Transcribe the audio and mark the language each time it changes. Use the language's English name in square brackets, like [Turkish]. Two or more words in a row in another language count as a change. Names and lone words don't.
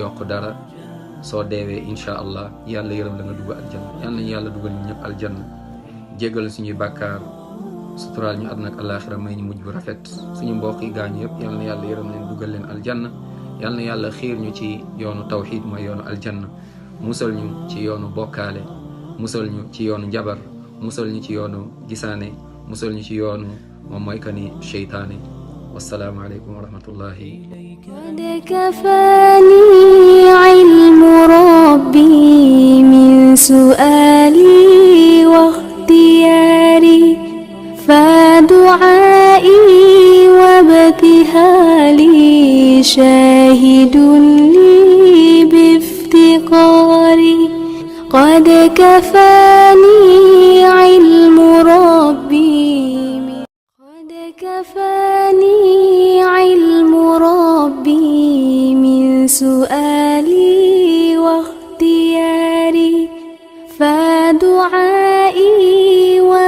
[Wolof] yokk dara soo deewee [Arabic] إن شاء الله [Wolof] yàlla yërëm la nga dugg aljanna yàlla nañu yàlla dugal ñu ñëpp aljanna jéggal suñuy bàkkaar suturaal ñu àdduna ak alaaxira may ñu mujj bu rafet suñu mbokk yi gaañu yëpp yàlla na yàlla yërëm leen dugal leen aljanna yàlla na yàlla xiir ñu ci yoonu tawxiid mooy yoonu aljanna musal ñu ci yoonu bokkaale musal ñu ci yoonu njabar musal ñu ci yoonu gisaane musal ñu ci yoonu moom mooy que ni seytaane [Arabic] والسلام عليكم ورحمة الله قد كفاني علم ربي من سؤالي واختياري فدعائي وابتهالي شاهد لي بافتقاري قد كفاني علم ربي قد كفاني علم ربي من سؤالي واختياري فدعائي